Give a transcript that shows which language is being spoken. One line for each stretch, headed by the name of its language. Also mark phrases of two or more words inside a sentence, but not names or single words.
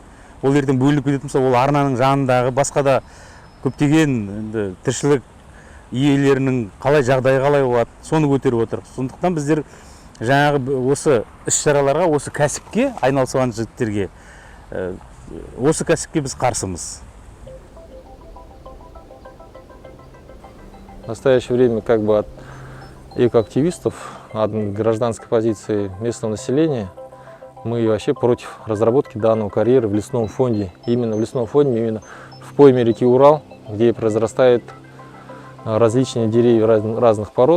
Kazakh: Ол ертең бөлініп кететін болса, ол арнаның жанындағы басқа да көптеген тіршілік иелерінің қалай жағдайы қалай болады, соны көтеріп отыр. Сондықтан біздер жаңағы осы іс-шараларға, осы кәсіпке айналысқан жігіттерге, осы кәсіпке біз қарсымыз.
Russian: В настоящее время как бы от экоактивистов, от гражданской позиции местного населения Мы вообще против разработки данного карьера в лесном фонде. Именно в лесном фонде, именно в пойме реки Урал, где произрастают различные деревья разных пород.